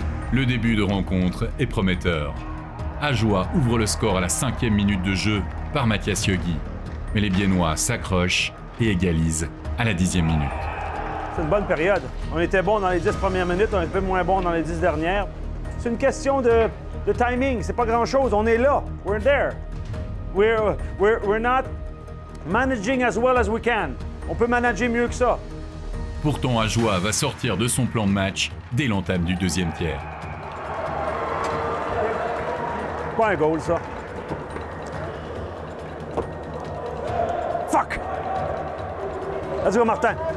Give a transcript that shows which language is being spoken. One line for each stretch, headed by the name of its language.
French: Le début de rencontre est prometteur. Ajoie ouvre le score à la 5e minute de jeu par Mathias Yogi. Mais les Biennois s'accrochent et égalisent à la 10e minute. C'est une bonne période. On était bon dans les 10 premières minutes, on est un peu moins bon dans les 10 dernières. C'est une question de timing, c'est pas grand-chose. On est là,
English: we're there. We're not managing as well as we can.
French: On peut manager mieux que ça. Pourtant, Ajoie va sortir de son plan de match dès l'entame du deuxième tiers. Pas un goal, ça.
English: Fuck! Let's go, Martin.